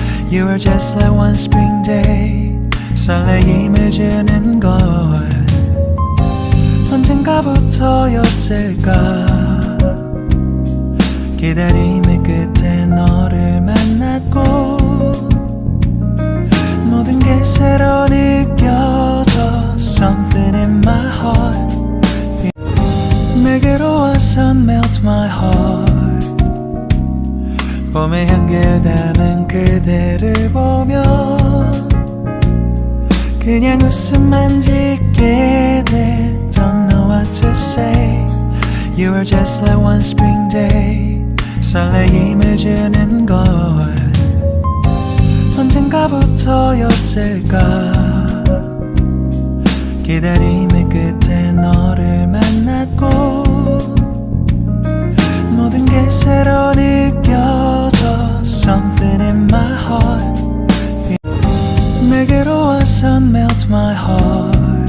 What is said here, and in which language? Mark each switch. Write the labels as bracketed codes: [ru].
[en] You were just like one spring day. [ko] 설레임을 주는 걸 언젠가부터였을까. 기다림의 끝에 너를 만났고 모든 게 새로 느껴져. [en] Something in my heart [ko] 내게로 와서 [en] melt my heart. [ko] 봄의 향기를 담은 그대를 보며 그냥 웃음만 짓게 돼. [en] Don't know what to say. You were just like one spring day. [ko] 설레임을 주는 걸 언젠가부터였을까. 기다림의 끝에 너를 만났고 모든 게 새로 느껴져. [en] Something in my heart [ko] 내게로 와서 [en] melt my heart.